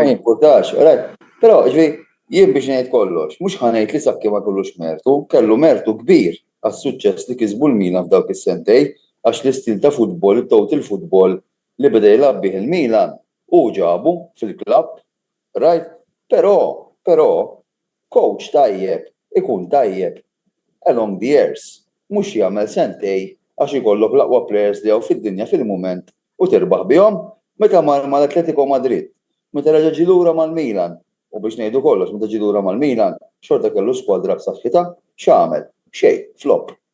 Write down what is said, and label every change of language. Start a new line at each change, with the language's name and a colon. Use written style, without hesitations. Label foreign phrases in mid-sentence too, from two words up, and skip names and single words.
Maltese: Ma jimpurtax, però jien biex ngħid kollox, mhux ħanejt li Sakki ma kellux mertu, kellu mertu kbir għas-suċċess li kisbu l-Milan f'dawk is-sentej għax l-istil ta' futbol, il futbol li beda jilgħab bih il-Milan u ġabu fil-klabb, right? Però coach tajjeb ikun tajjeb
English: along the years,
Maltese: mhux jagħmel sentej għax ikollok l-aqwa players li hawn fid-dinja fil-mument u tirbaħ bihom meta mar mal-Atletico Madrid, meta reġa' ġie lura mal-Milan u biex ngħidu kollox meta ġie lura mal-Milan xorta kellu skwadra b'saħħitha x'għamel? Xejn, flop.